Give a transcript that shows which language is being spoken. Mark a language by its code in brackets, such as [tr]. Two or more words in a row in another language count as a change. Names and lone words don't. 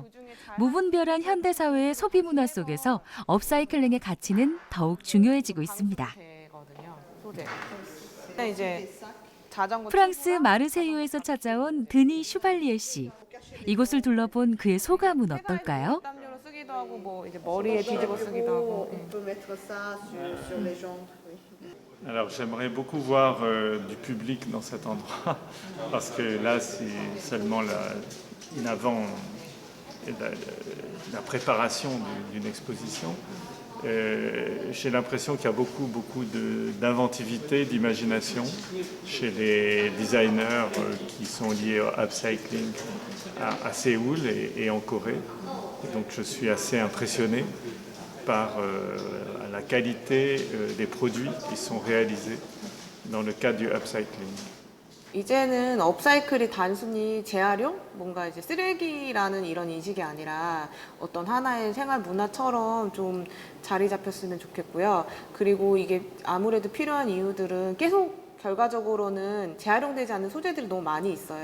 [ko] 무분별한 현대 사회의 소비 문화 속에서 업사이클링의 가치는 더욱 중요해지고 있습니다. 소재. 일단 이제 자전거 프랑스 마르세유에서 찾아온 드니 슈발리에 씨. 이곳을 둘러본 그의 소감은 어떨까요? 담요로 쓰기도 하고 뭐 이제 머리에 뒤집어 쓰기도 하고. [fr] Alors j'aimerais beaucoup voir du public dans cet endroit parce que là c'est seulement une avant et la préparation d'une exposition. J'ai l'impression qu'il y a beaucoup d'inventivité, d'imagination chez les designers qui sont liés au upcycling à Séoul et en Corée. Et donc je suis assez impressionné par la qualité des produits qui sont réalisés dans le cadre du upcycling. [ko] 이제는 업사이클이 단순히 재활용, 뭔가 이제 쓰레기라는 이런 인식이 아니라 어떤 하나의 생활 문화처럼 좀 자리 잡혔으면 좋겠고요. 그리고 이게 아무래도 필요한 이유들은 계속 결과적으로는 재활용되지 않는 소재들이 너무 많이 있어요.